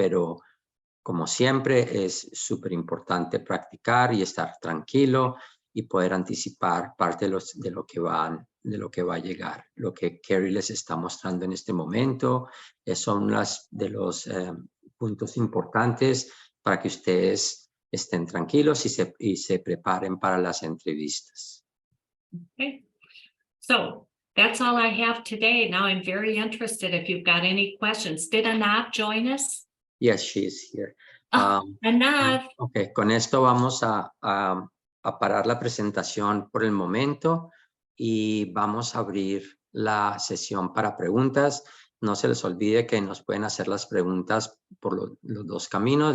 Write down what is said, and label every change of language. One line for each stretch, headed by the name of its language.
Spanish: Pero como siempre es súper importante practicar y estar tranquilo y poder anticipar parte de lo que va a llegar. Lo que Carrie les está mostrando en este momento son de los puntos importantes para que ustedes estén tranquilos y se preparen para las entrevistas.
English: Okay. So that's all I have today. Now I'm very interested if you've got any questions. Did Anat join us? Yes, she is here. Anat.
Spanish: Ok, con esto vamos a parar la presentación por el momento y vamos a abrir la sesión para preguntas. No se les olvide que nos pueden hacer las preguntas por los dos caminos.